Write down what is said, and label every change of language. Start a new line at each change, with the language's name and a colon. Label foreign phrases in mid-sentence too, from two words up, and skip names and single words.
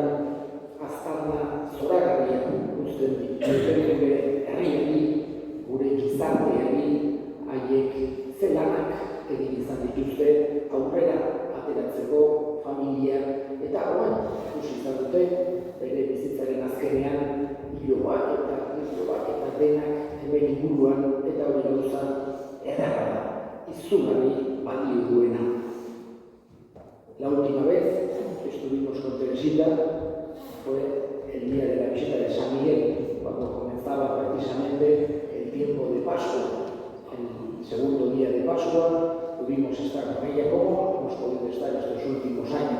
Basque: aztarna zoragarria uzten duten gure herriari, gure gizarteari, haiek ze lanak egin izan dituzte aurrera ateratzeko familia eta horren ikusi izan dute bere bizitzaren azkenean hiloak eta denak hemen inguruan eta hori gauza edarra da, izugarri balio duena.
Spanish: La última vez que estuvimos con Teresita fue el día de la visita de San Miguel, cuando comenzaba precisamente el tiempo de Pascua. El segundo día de Pascua pudimos estar con ella como hemos podido estar estos últimos años.